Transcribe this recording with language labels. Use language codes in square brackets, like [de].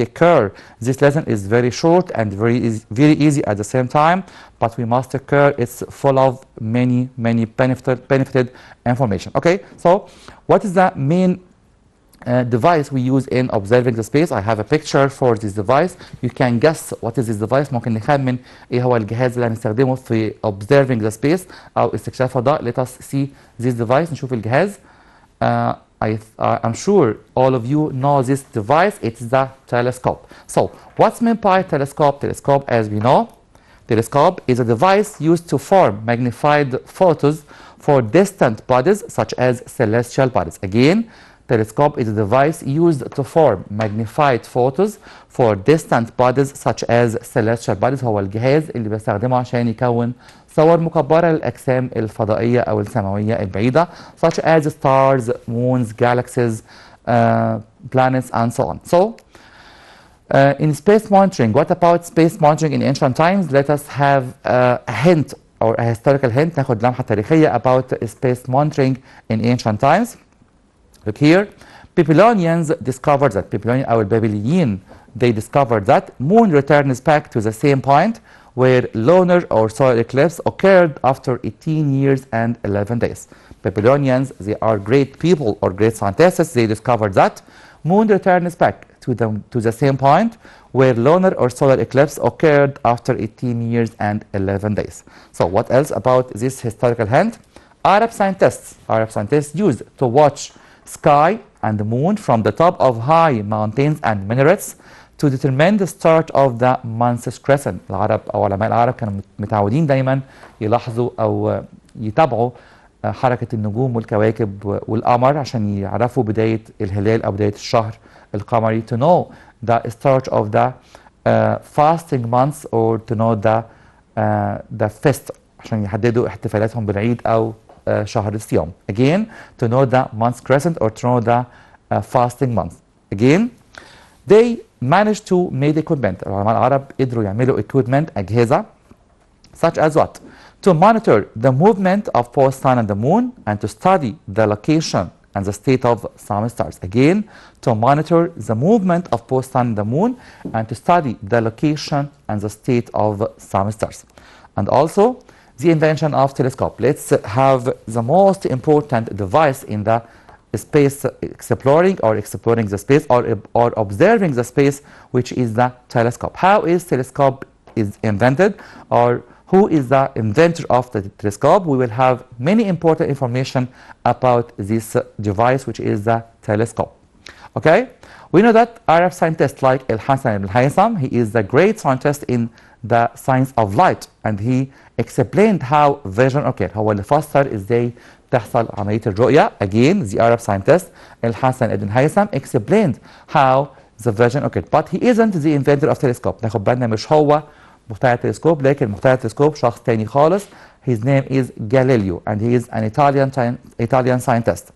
[en] Take care, this lesson is very short and very easy at the same time, but we must take care, it's full of many benefited information. Okay, so what is the main device we use in observing the space? I have a picture for this device. You can guess what is this device. [ar] ممكن نخمن ايه هو الجهاز اللي هنستخدمه في [en] observing the space [ar] او استكشاف فضاء. [en] Let us see this device. [ar] نشوف الجهاز. [en] I'm sure all of you know this device. It's the telescope. So what's meant by telescope? Telescope, as we know, telescope is a device used to form magnified photos for distant bodies such as celestial bodies. Again, telescope is a device used to form magnified photos for distant bodies such as celestial bodies. [ar] هو الجهاز اللي بيستخدمه عشان يكون صور مكبرة للأجسام الفضائية أو السماوية البعيدة [en] such as stars, moons, galaxies, planets, and so on. So, in space monitoring, what about space monitoring in ancient times? Let us have a hint or a historical hint. [ar] ناخد لمحة تاريخية [en] about space monitoring in ancient times. Look here, Babylonians discovered that, Babylonian [ar] أو البابليين, [en] they discovered that moon returns back to the same point where lunar or solar eclipse occurred after 18 years and 11 days. Babylonians, they are great people or great scientists. They discovered that moon returns back to the same point where lunar or solar eclipse occurred after 18 years and 11 days. So what else about this historical hint? Arab scientists used to watch sky and the moon from the top of high mountains and minarets to determine the start of the month's crescent. [ar] العرب أو علماء العرب كانوا متعودين دايما يلاحظوا أو يتابعوا حركة النجوم والكواكب والقمر عشان يعرفوا بداية الهلال أو بداية الشهر القمري, [en] to know the start of the fasting months or to know the feast [ar] عشان يحددوا احتفالاتهم بالعيد أو شهر الصيام. [en] Again, to know the month's crescent or to know the fasting month. Again, they managed to make equipment. [ar] العلماء العرب قدروا يعملوا equipment أجهزة such as what? [en] To monitor the movement of both sun and the moon and to study the location and the state of some stars. Again, to monitor the movement of both sun and the moon and to study the location and the state of some stars. And also the invention of telescope. Let's have the most important device in the space exploring the space or observing the space, which is the telescope. How is telescope invented, or who is the inventor of the telescope? We will have many important information about this device, which is the telescope. Okay, we know that Arab scientists like Al-Hassan ibn Haytham, he is the great scientist in the science of light, and he explained how vision occurred. [ar] هو اللي فسر ازاي تحصل عملية الرؤية. [en] Again, the Arab scientist Al-Hassan ibn Haytham explained how the vision occurred. But he isn't the inventor of telescope. [ar] ناخد بالنا مش هو مخترع التلسكوب، لكن مخترع التلسكوب شخص تاني خالص. [en] His name is Galileo, and he is an Italian scientist.